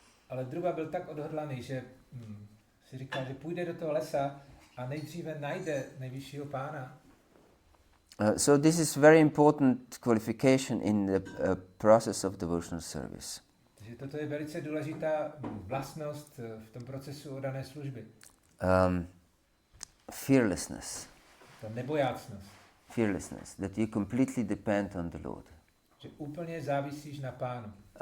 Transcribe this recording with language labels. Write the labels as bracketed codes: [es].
[cs] Ale Dhruva byl tak odhodlaný, že si říkal, že půjde do toho lesa a nejdříve najde nejvyššího pána. [en] So this is very important qualification in the process of devotional service. [cs] Takže toto je velice důležitá vlastnost v tom procesu oddané služby. [en] Fearlessness. [cs] Ta nebojácnost. [en] Fearlessness, that you completely depend on the Lord. [cs] Že úplně závisíš na pánu.